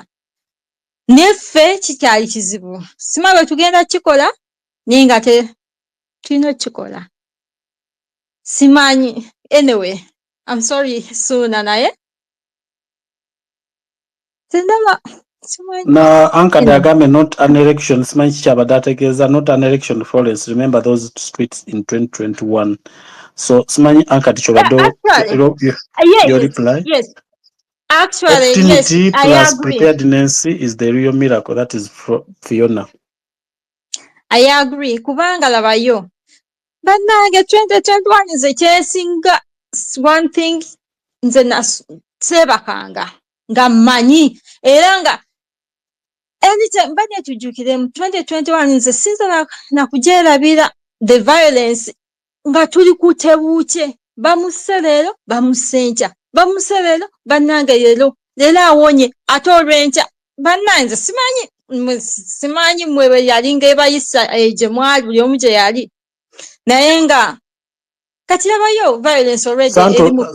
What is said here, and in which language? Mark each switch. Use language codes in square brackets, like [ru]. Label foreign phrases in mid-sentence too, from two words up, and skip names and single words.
[lg] Neffe kikyali kizibu, simanyi bwe tugenda kikola naye nga tulina kikola simanyi. [en] Anyway, I'm sorry [lg] Suna naye tendaba simanyi. Na Anka Diagame, [en] not an election, [lg] simanyi kikyabadde [en] not an election [lg] Florence. [en] Remember those streets in 2021. [lg] So simanyi Anka tikyobadde [en] your reply? Yes. Actually, opportunity yes, plus I agree. preparedness is the real miracle. That is Fiona. I agree. [lg] Kubanga labayo. Bannange 2021 nze kyesinga [en] one thing [lg] nze nasebakanga nga mmanyi era nga anytime mbadde tujjukire mu 2021 nze sinza nakugyerabira [en] the violence [lg] nga tuli kutebuuke, bamuse leero bamuse nkya, bamuse leero bannange leero awonye ate olw'enkya bannange simanyi mwe yali ng'ebayisa gye mwali buli omu gye yali naye nga kati labayo [en] violence already [lg] eri mu